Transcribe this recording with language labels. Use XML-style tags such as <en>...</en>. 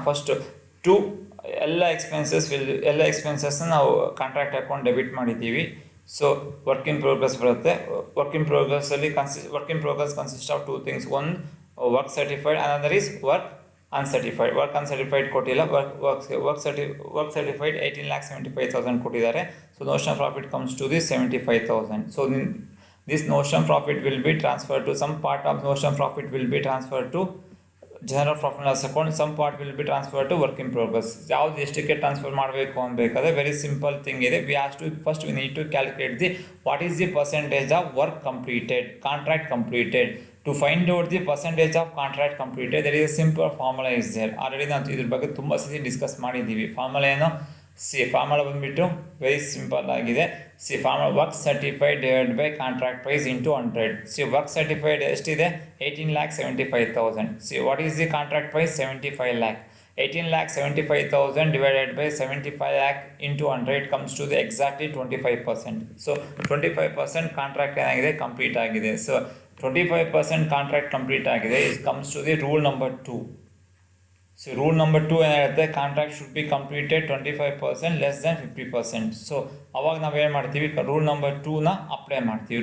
<kn>First ಎಲ್ಲ expenses ನಾವು contract account debit ಮಾಡಿದ್ದೀವಿ. ಸೊ</kn> <en>Work in progress ಬರುತ್ತೆ. Work in progress consist of 2 things. One work certified, another is work uncertified.</en> <kn>Work uncertified ಕೊಟ್ಟಿಲ್ಲ, work certified 18,75,000 ಕೊಟ್ಟಿದ್ದಾರೆ.</kn> <en>So notion of profit comes to the 75,000. So this notion profit will be transferred to, some part of notion profit will be transferred to general profit and loss account, some part will be transferred to work in progress.</en> <kn>ಯಾವ್ದು ಎಷ್ಟಕ್ಕೆ transfer ಮಾಡಬೇಕು ಅನ್ಬೇಕಾದ್ರೆ</kn> <en>very simple thing</en> <kn>ಇದೆ.</kn> <en>first we need to calculate the what is the percentage of work completed, contract completed. To find out the percentage of contract completed, there is a simple formula is there.</en> <kn>Already ನಾವು ಇದ್ರ ಬಗ್ಗೆ ತುಂಬ ಸತಿ discuss ಮಾಡಿದ್ದೀವಿ. Formula ಏನು? Formula ಬಂದ್ಬಿಟ್ಟು very simple ಆಗಿದೆ.</kn> <en>Formula work certified divide by contract price into 100.</en> <kn>Work certified ಎಷ್ಟಿದೆ? 18,75,000.</kn> <en>What is the contract price? 75 lakh. 18,75,000 divided by 75 lakh into 100 comes to the exactly 25%.</en> <kn>So 25% contract ಏನಾಗಿದೆ? Complete ಆಗಿದೆ. So 25% contract complete ಆಗಿದೆ.</kn> <en>It comes to the rule number 2. So rule number 2 ಏನಿರುತ್ತೆ? Contract should be completed 25% less than 50%.</en> <kn>So ಅವಾಗ ನಾವೇನು ಮಾಡ್ತೀವಿ? Rule number 2ನ apply ಮಾಡ್ತೀವಿ.</kn>